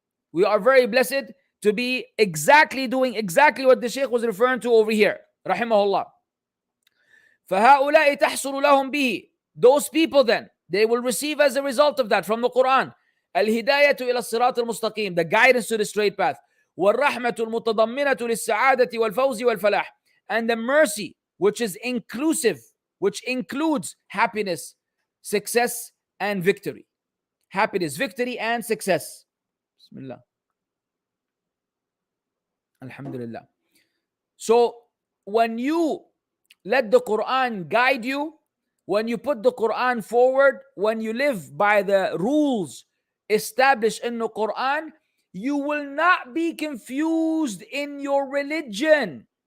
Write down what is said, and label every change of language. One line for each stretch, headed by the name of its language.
English: We are very blessed to be doing exactly what the Shaykh was referring to over here.
Arabic: Rahimahullah. فَهَؤُلَاءِ تَحْصُلُ لَهُمْ بِهِ.
English: Those people then, they will receive as a result of that from the Quran,
Arabic: الهداية إلى الصراط المستقيم,
English: the guidance to the straight path.
Arabic: والرحمة المتضمنة للسعادة والفوز والفلاح.
English: And the mercy, which is inclusive, which includes happiness, success, and victory. Happiness, victory, and success. Bismillah. Alhamdulillah. So, when you let the Quran guide you, when you put the Quran forward, when you live by the rules established in the Quran, you will not be confused in your religion.